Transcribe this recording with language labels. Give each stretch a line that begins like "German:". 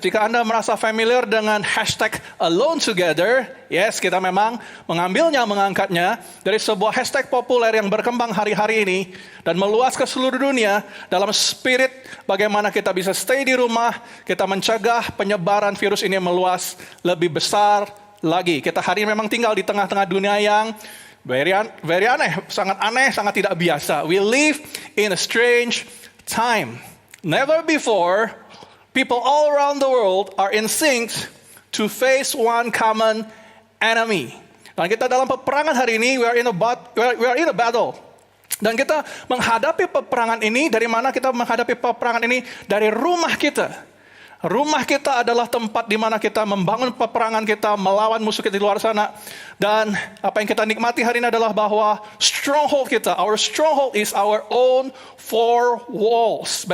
Indonesian: Jika Anda merasa familiar dengan hashtag Alone Together, yes, kita memang mengangkatnya dari sebuah hashtag populer yang berkembang hari-hari ini dan meluas ke seluruh dunia dalam spirit bagaimana kita bisa stay di rumah, kita mencegah penyebaran virus ini meluas lebih besar lagi. Kita hari ini memang tinggal di tengah-tengah dunia yang very aneh, sangat tidak biasa.
English: We live in a strange time. Never before people all around the world are in sync to face one common enemy.
Indonesian: Dan kita dalam peperangan hari ini,
English: we are in a battle.
Indonesian: Dan kita menghadapi peperangan ini, dari mana kita menghadapi peperangan ini? Dari rumah kita. Rumah kita adalah tempat di mana kita membangun peperangan kita, melawan musuh kita di luar sana. Dan apa yang kita nikmati hari ini adalah bahwa stronghold kita,
English: our stronghold is our own four walls.